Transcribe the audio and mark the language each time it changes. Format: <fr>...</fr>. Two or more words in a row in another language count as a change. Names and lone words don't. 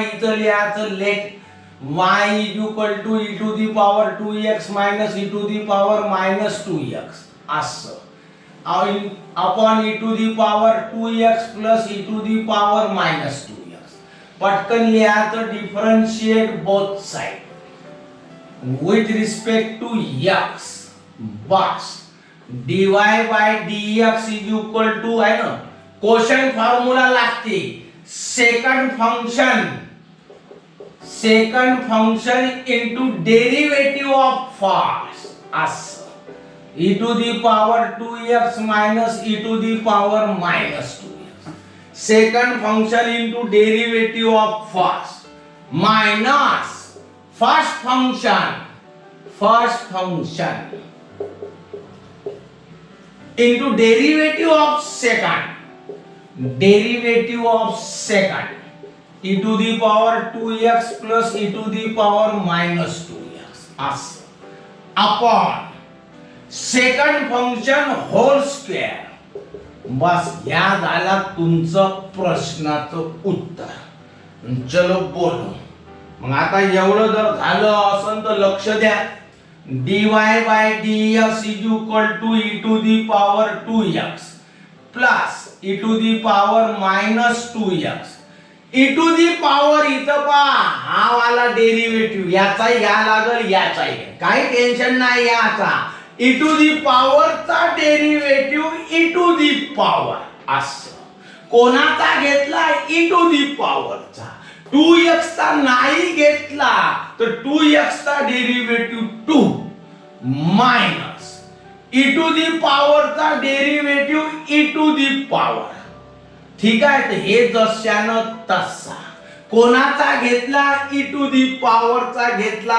<mr>इथं लिहायचं</mr> <en>let y is equal to e to the power 2x minus e to the power minus 2x असं upon e to the power 2x plus e to the power minus 2x.</en> <mr>पटकन लिहायचं</mr> <en>differentiate both side with respect to x. बस dy by dx is equal to</en> <mr>आहे ना,</mr> <en>quotient formula लागते. second function into derivative of first असं e to the power 2x minus e to the power minus 2x. second function into derivative of first minus first function into derivative of second e to the power 2x plus e to the power minus 2x असं upon second function whole square.</en> <mr>बस या झाला तुमचं प्रश्नाचं उत्तर.</mr> <hi>चलो बोलो.</hi> <mr>मग आता एवढं जर झालं असेल तर लक्ष द्या.</mr> <en>dy by dx is equal to e to the power 2x plus e to the power minus 2x. e to the power</en> <mr>इथं पहा, हा वाला डेरिवेटिव्ह याचा या लागल याचा काही टेन्शन नाही याचा.</mr> <en>e to the power</en> <mr>चा डेरिवेटिव्ह</mr> <en>e to the power</en> <mr>असं कोणाचा घेतला</mr> <en>e to the power</en> <mr>चा. 2x चा नाही घेतला तर 2x चा डेरिवेटिव्ह 2</mr> <en>minus e to the power</en> <mr>चा</mr> <en>derivative e to the power.</en> <mr>ठीक आहे. तर हे जशानं तसा कोणाचा घेतला</mr> <en>e to the power</en> <mr>चा घेतला.</mr>